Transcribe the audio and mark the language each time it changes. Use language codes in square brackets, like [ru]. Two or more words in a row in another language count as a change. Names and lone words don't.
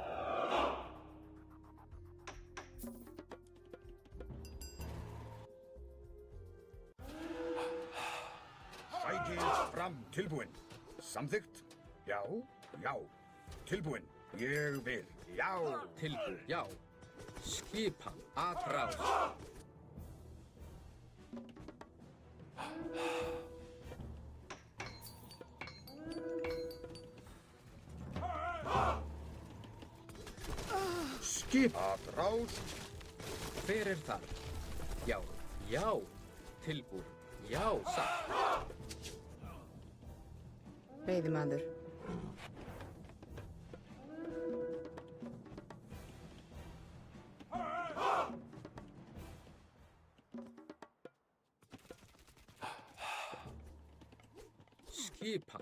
[is] Sækið fram. Tilbúin. Samþykkt. Já. Já. Tilbúin. Ég vil. Já. Tilbúin. Já. Skipan. Atrás. Skip. Atrás. Hver er þar? Já. Já. Tilbúin. Já. Satt. Veiðimaður. Skipan.